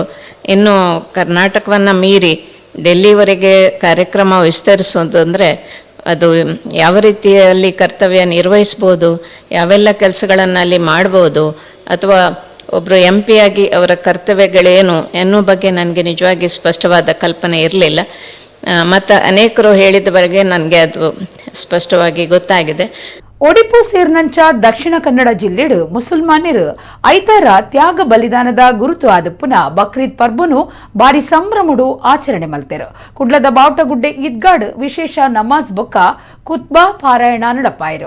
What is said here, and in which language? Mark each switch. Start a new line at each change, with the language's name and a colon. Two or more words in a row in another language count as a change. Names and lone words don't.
Kannada: ಇನ್ನು ಕರ್ನಾಟಕವನ್ನು ಮೀರಿ ಡೆಲ್ಲಿವರೆಗೆ ಕಾರ್ಯಕ್ರಮ ವಿಸ್ತರಿಸೋದು ಅಂದರೆ ಅದು ಯಾವ ರೀತಿಯಲ್ಲಿ ಕರ್ತವ್ಯ ನಿರ್ವಹಿಸ್ಬೋದು, ಯಾವೆಲ್ಲ ಕೆಲಸಗಳನ್ನು ಅಲ್ಲಿ ಮಾಡ್ಬೋದು, ಅಥವಾ ಒಬ್ಬರು MP ಆಗಿ ಅವರ ಕರ್ತವ್ಯಗಳೇನು ಎನ್ನುವ ಬಗ್ಗೆ ನನಗೆ ನಿಜವಾಗಿ ಸ್ಪಷ್ಟವಾದ ಕಲ್ಪನೆ ಇರಲಿಲ್ಲ. ಮತ್ತು ಅನೇಕರು ಹೇಳಿದ ಬಗ್ಗೆ ನನಗೆ ಅದು ಸ್ಪಷ್ಟವಾಗಿ ಗೊತ್ತಾಗಿದೆ.
Tulu: ಒಡಿಪು ಸೇರ್ನಂಚ ದಕ್ಷಿಣ ಕನ್ನಡ ಜಿಲ್ಲೆಡು ಮುಸಲ್ಮಾನರು ಐತಾರ ತ್ಯಾಗ ಬಲಿದಾನದ ಗುರುತು ಆದಪ್ಪುನ ಬಕ್ರೀದ್ ಪರ್ಬನು ಬಾರಿ ಸಂಭ್ರಮಡು ಆಚರಣೆ ಮಲ್ತೆರು. ಕುಡ್ಲದ ಬಾವುಟಗುಡ್ಡೆ ಈದ್ಗಾಡ್ ವಿಶೇಷ ನಮಾಜ್ ಬೊಕ್ಕ ಕುತ್ಬಾ ಪಾರಾಯಣ ನಡಪಾಯರು.